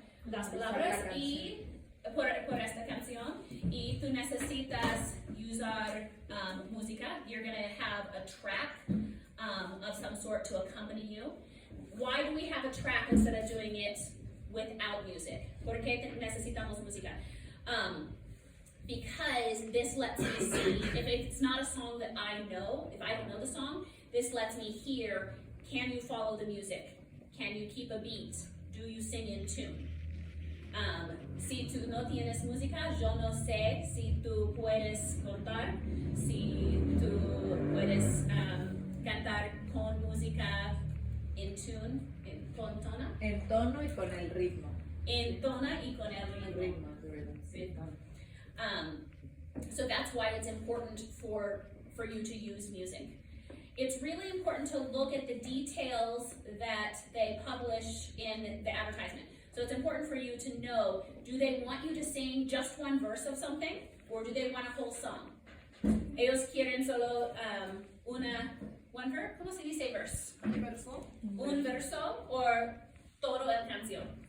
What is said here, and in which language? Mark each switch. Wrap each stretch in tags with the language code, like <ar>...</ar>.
<es>Las palabras y por esta canción, y tú necesitas usar música.</es> <en>You're going to have a track of some sort to accompany you. Why do we have a track instead of doing it without music?</en> <es>¿Por qué necesitamos música?</es> <en>Because this lets me see, if it's not a song that I know, if I don't know the song, this lets me hear, can you follow the music? Can you keep a beat? Do you sing in tune?</en> <es>Si tú no tienes música, yo no sé si tú puedes cantar, si tú puedes cantar con música</es> <en>in tune,</en> <es>con tono. En tono y con el ritmo. En tono y con el ritmo. Sí.</es> <en>So that's why it's important for you to use music. It's really important to look at the details that they publish in the advertisement. So it's important for you to know, do they want you to sing just one verse of something, or do they want a whole song?</en> <es>Ellos quieren solo</es> <en>one verse,</en> <es>¿cómo se dice verse? Un verso, or todo el canción?</es>